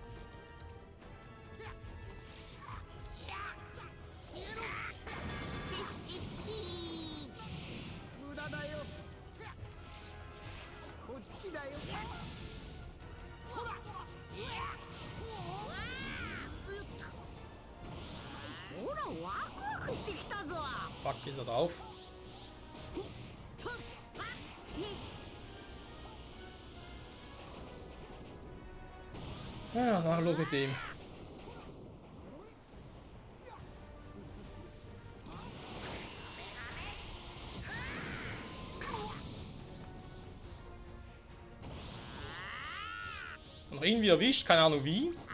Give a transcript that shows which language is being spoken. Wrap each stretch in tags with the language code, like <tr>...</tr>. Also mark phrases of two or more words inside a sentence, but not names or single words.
<ja>無駄だよ。こっちだよ。ほら。ほら、ワクワクしてきたぞ。</ja> <de>Fuck, ist er drauf? Ja, was machen wir los mit dem? Noch irgendwie erwischt, keine Ahnung wie.</de>